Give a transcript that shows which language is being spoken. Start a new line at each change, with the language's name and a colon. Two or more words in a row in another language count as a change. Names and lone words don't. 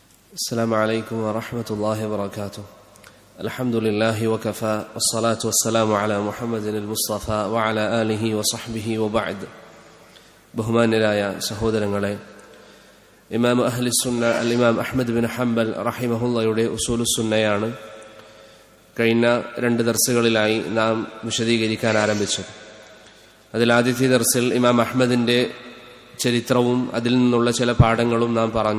Arabic: السلام عليكم ورحمة الله وبركاته. الحمد لله وكفى والصلاة والسلام على محمد المصطفى وعلى آله وصحبه وبعد.
Malayalam: ബഹുമാന്യരായ സഹോദരങ്ങളെ, ഇമാം അഹ്ലുസുന്ന അൽ-ഇമാം അഹ്മദ് ബിൻ ഹംബൽ റഹിമഹുള്ളയുടെ ഉസൂലുസ്സുന്നയാണ് കഴിഞ്ഞ 2 ദർസുകളിലായി നാം വിശദീകരിക്കാൻ ആരംഭിച്ചത്. അതിൽ ആദ്യത്തെ ദർസിൽ ഇമാം അഹ്മദിന്റെ ചരിത്രവും അതിൽ നിന്നുള്ള ചില പാഠങ്ങളും നാം പറഞ്ഞു.